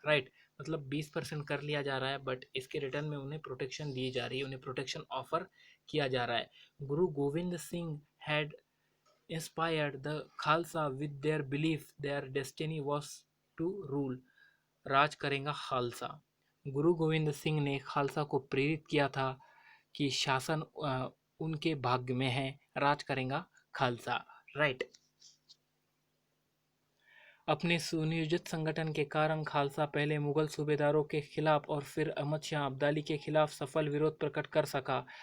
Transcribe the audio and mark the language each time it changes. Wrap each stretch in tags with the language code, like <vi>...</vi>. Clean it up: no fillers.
<hi>Right, मतलब 20% कर लिया जा रहा है बट इसके रिटर्न में उन्हें प्रोटेक्शन दी जा रही है, उन्हें प्रोटेक्शन ऑफर किया जा रहा है।</hi> <en>Guru Gobind Singh had inspired the Khalsa with their belief their destiny was to rule.</en> <hi>राज करेगा खालसा। गुरु गोविंद सिंह ने खालसा को प्रेरित किया था कि शासन उनके भाग्य में है, राज करेगा खालसा। राइट, अपने सुनियोजित संगठन के कारण खालसा पहले मुगल सूबेदारों के खिलाफ और फिर अहमद शाह अब्दाली के खिलाफ सफल विरोध प्रकट कर सका।</hi>